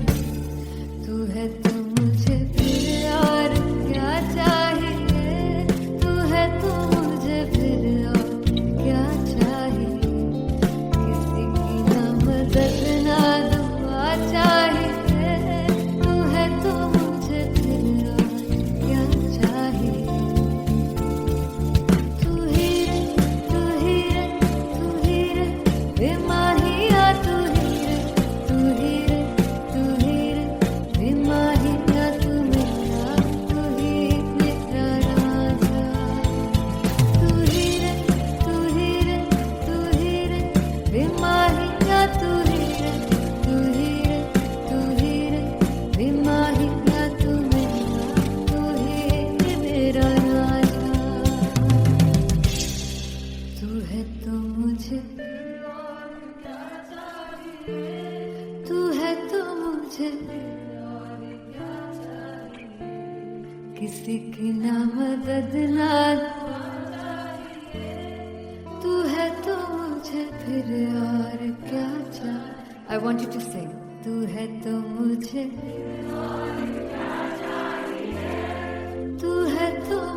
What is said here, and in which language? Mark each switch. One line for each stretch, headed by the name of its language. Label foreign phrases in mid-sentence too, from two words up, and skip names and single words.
Hindi: तू है तो मुझे फिर और क्या चाहिए, तू है तो मुझे फिर और क्या चाहिए। किसी की ना मदद ना दुआ चाहिए, तू है तो मुझे फिर और क्या चाहिए। तू ही रे, तू ही रे, तू ही रे बेमाहिया, तू ही रे, तू ही रे, तू ही रे बेमाहिया। तू मेरा, तू ही मेरा राजा। तू ही रे, तू ही रे, तू ही रे बेमाहिया, तू ही रे, तू ही रे, तू ही रे बेमाहिया। तू मेरा, तू ही मेरा राजा। तू है तो मुझे, तू है तो मुझे किसी की ना मदद ना, तू है तो मुझे फिर और क्या चाहिए।
English: I want you to sing.
Hindi: तू है तो मुझे, तू है तो